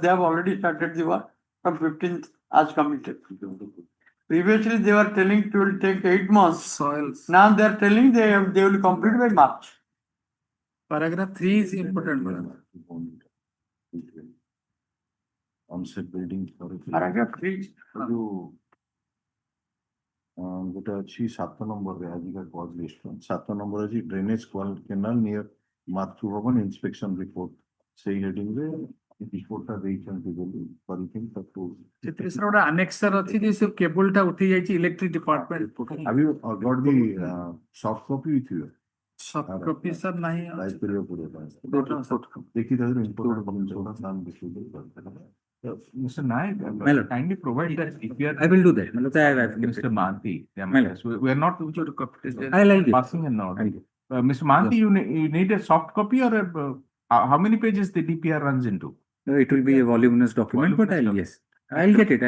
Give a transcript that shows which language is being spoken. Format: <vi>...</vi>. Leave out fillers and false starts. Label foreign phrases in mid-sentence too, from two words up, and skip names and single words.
<en>They have already started the work from 15th as committed. Previously, they were telling it will take 8 months. Soils. Now they are telling they will complete by March. Paragraph 3 is important. Onset building. Paragraph 3.</en> <or>ଗୋଟେ ଅଛି 7 ନମ୍ବରରେ ଆଜିକା</or> <en>cause list</en> <or>7 ନମ୍ବର ଅଛି</or> <en>drainage canal near Matru Bhawan inspection report</en> <or>ସେଇ ହେଡିଂରେ ରିପୋର୍ଟଟା ଦେଇଛନ୍ତି ବୋଲି କରିକି ତାକୁ ସେଥିରେ ସାର୍ ଗୋଟେ ଆନେକ୍ସର ଅଛି ଯେ ସେ କେବୁଲଟା ଉଠି ଯାଇଛି</or> <en>electric department. have you got the soft copy with you? soft copy</en> <or>ସାର୍ ନାହିଁ। ଲାଇଭ୍ କରିବାକୁ ପଡ଼ିବ ଦେଖି ତାଦେହରେ ଇମ୍ପୋର୍ଟାଣ୍ଟ ଜିନିଷଗୁଡ଼ା ନାମ ଦେଖି</or> <en>Mr. Naik, Melo. kindly provide that DPR. I will do that. Melo, Mr. Mahanti. Melo. We are not I'll give. passing a note. Mr. Mahanti, you need a soft copy or how many pages the DPR runs into? It will be a voluminous document, but yes, I'll get it.</en>